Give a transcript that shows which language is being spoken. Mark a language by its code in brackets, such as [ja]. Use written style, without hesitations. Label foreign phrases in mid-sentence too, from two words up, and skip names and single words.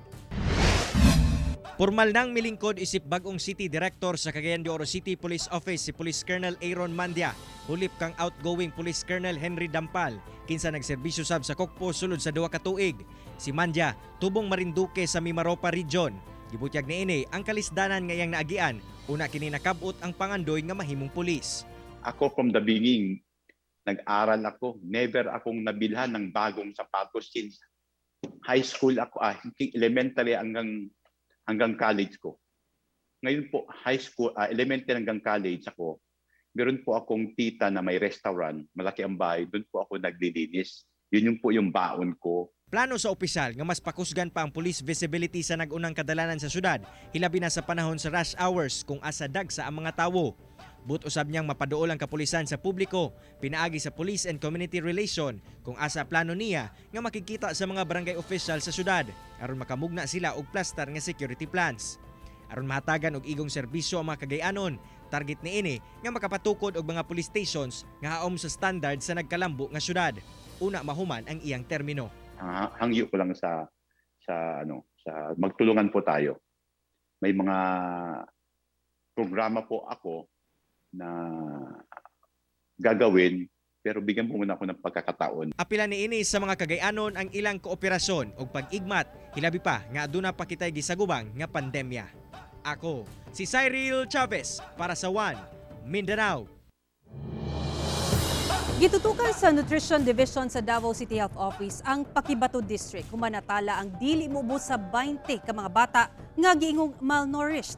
[ceb] Formal nang milingkod isip bagong City Director sa Cagayan de Oro City Police Office si Police Colonel Aaron Mandia. Hulip kang outgoing Police Colonel Henry Dampal kinsa nagserbisyo sab sa Kokpo sulod sa 2 ka tuig. Si Mandia tubong Marinduque sa Mimaropa Region. Gibutyag niini ang kalisdanan ngayang naagian una kini nakabot ang pangandoy nga mahimong pulis. [tl] Ako [en] from the beginning [tl] nag-aral ako, never akong nabilhan ng bagong sapatos [en] since high school [tl] ako, elementary hanggang college ko. Ngayon po, [en] high school, [tl] elementary hanggang college ako, meron po akong tita na may restaurant, malaki ang bahay, doon po ako naglilinis. Yun po yung baon ko. [ceb] Plano sa opisyal nga mas pakusgan pa ang [en] police visibility [ceb] sa nag-unang kadalanan sa syudad, hilabi na sa panahon sa [en] rush hours [ceb] kung asa dagsa ang mga tawo. But usab niyang mapaduol ang kapulisan sa publiko, pinaagi sa Police and Community Relation kung asa plano niya nga makikita sa mga [en] barangay official [ceb] sa syudad aron makamugna sila og plaster nga [en] security plans. [ceb] Aron mahatagan og igong serbisyo ang mga Cagayanon, target niini nga makapatukod og mga [en] police stations [ceb] nga haom sa standard sa nagkalambo nga syudad. Una mahuman ang iyang termino. [tl] Hangyo ko lang sa magtulungan po tayo. May mga programa po ako na gagawin pero bigyan mo muna ako ng pagkakataon. [ceb] Apila niini sa mga Cagayanon ang ilang kooperasyon o pag-igmat, hilabi pa nga aduna pa kitay gisagubang nga pandemya. Ako si Cyril Chavez para sa One Mindanao. Gitutukan sa Nutrition Division sa Davao City Health Office ang Pakibato District kung manatala ang dili mubos sa 20 ka mga bata nga giingong malnourished.